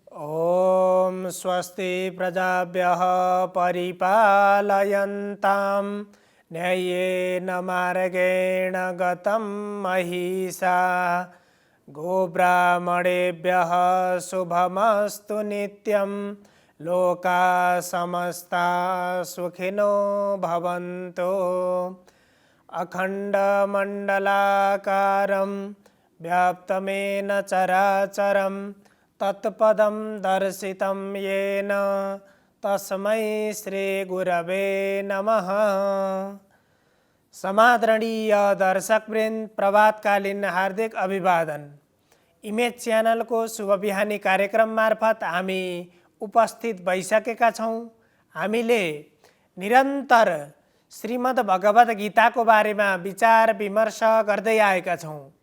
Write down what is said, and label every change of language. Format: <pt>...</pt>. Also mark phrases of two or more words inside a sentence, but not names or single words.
<sa>ॐ स्वस्ति प्रजाभ्यः परिपालयन्तां न्याय्येन मार्गेण गतं महिषा गोब्राह्मणेभ्यः शुभमस्तु नित्यं लोकाः समस्ताः सुखिनो भवन्तु। अखण्डमण्डलाकारं व्याप्तमेन चराचरं तत्पदं दर्शितं येन तस्मै श्रीगुरवे नमः।</sa> <ne>समादरणीय दर्शकवृन्द, प्रभातकालीन हार्दिक अभिवादन। इमेज च्यानलको शुभ बिहानी कार्यक्रम मार्फत हामी उपस्थित भइसकेका छौँ। हामीले निरन्तर श्रीमद् भगवद गीताको बारेमा विचार विमर्श गर्दै आएका छौँ।</ne>